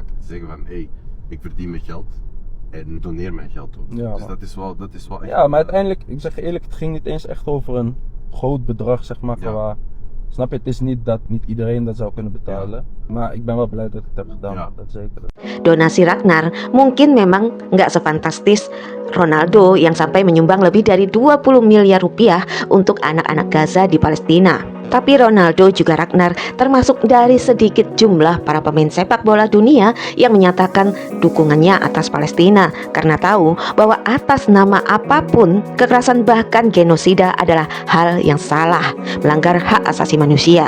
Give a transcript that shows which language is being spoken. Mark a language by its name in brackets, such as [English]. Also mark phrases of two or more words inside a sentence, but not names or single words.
[Dutch] Die zeggen van hé, ik verdien mijn geld en doneer mijn geld ook. Ja, dus man. dat is wel echt. Ja, maar uiteindelijk, ik zeg je eerlijk, het ging niet eens echt over een groot bedrag, zeg maar, Ja. qua, snap je, het is niet dat niet iedereen dat zou kunnen betalen. Maar ik ben wel blij dat ik het heb gedaan, Ja. dat zeker. [Indonesian] Donasi Ragnar mungkin memang nggak sefantastis Ronaldo yang sampai menyumbang lebih dari 20 miliar rupiah untuk anak-anak Gaza di Palestina. Tapi Ronaldo juga Ragnar termasuk dari sedikit jumlah para pemain sepak bola dunia yang menyatakan dukungannya atas Palestina karena tahu bahwa atas nama apapun kekerasan bahkan genosida adalah hal yang salah, melanggar hak asasi manusia.